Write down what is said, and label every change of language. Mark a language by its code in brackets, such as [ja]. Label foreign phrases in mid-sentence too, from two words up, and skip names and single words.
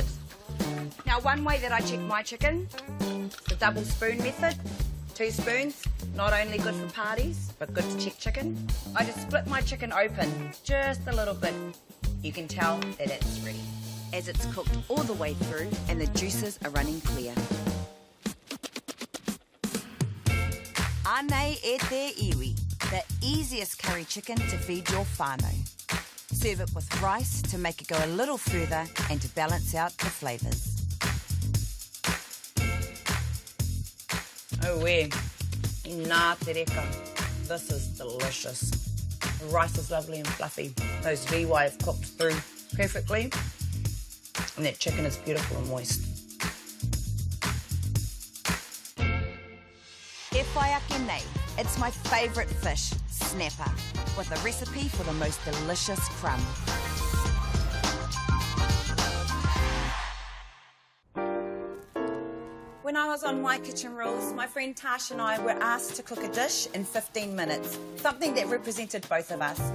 [en] Now, one way that I check my chicken is the double spoon method. 2 spoons, not only good for parties, but good to check chicken. I just split my chicken open just a little bit. You can tell that it's ready, as it's cooked all the way through and the juices are running clear. [mi] Ane e te iwi, [en] the easiest curry chicken to feed your whānau. Serve it with rice to make it go a little further and to balance out the flavours. [mi] Oh, nā te reka. [en] This is delicious. The rice is lovely and fluffy. Those viwai have cooked through perfectly. And that chicken is beautiful and moist. [mi] E whaiake nei. [en] It's my favourite fish, snapper, with a recipe for the most delicious crumb. When I was on My Kitchen Rules, my friend Tash and I were asked to cook a dish in 15 minutes, something that represented both of us.